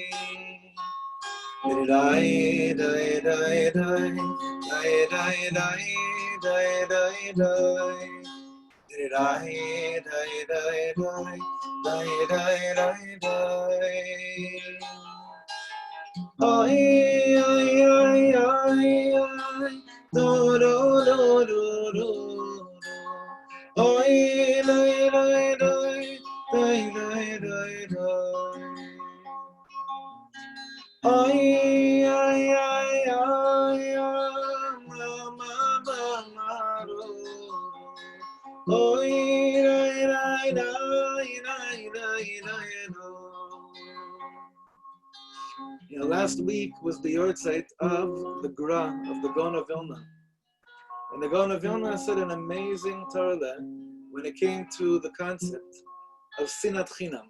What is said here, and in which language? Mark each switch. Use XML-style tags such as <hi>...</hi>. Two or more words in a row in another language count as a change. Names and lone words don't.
<en>Die die die die die die die die die die. Die die die die die die. Ay ay ay ay ay. Do do do do do. Ay die die die die die die die. Ay, ay, ay, ay, ma, ma, ma, ma, ro. Oy, rai, rai, rai, rai, rai, rai, ro. Last week was the yarzeit of the Gra, of the Gaon of Vilna. And the Gaon of Vilna said an amazing Torah when it came to the concept of</en> <he>שנאת חינם.</he>